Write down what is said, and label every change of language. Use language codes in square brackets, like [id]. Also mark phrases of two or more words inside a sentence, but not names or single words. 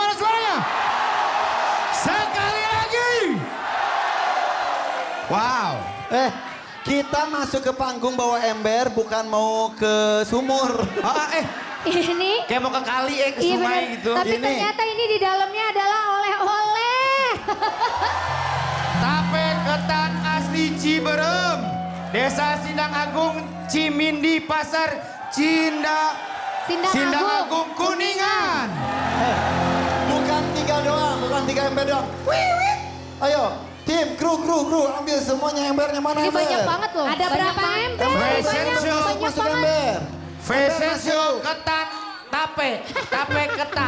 [id] Mana suaranya? Sekali lagi. Wow. Kita masuk ke panggung bawa ember bukan mau ke sumur. Ini Kayak mau ke kali ke iya sungai bener. gitu. Tapi Gini. ternyata ini di dalamnya adalah oleh-oleh. Tape ketan asli Ciberem. Desa Sindang Agung, Cimindi, Pasar Sindang Agung, Kuningan. Bukan 3 doang, bukan 3 ember doang. Wih. Ayo, tim, kru, ambil semuanya embernya mana Ini ember? banyak banget loh. Ada berapa ember? Fashion Banyak, show. banyak Masuk banget. ember. [en] Fashion show [id] ketan tape ketan.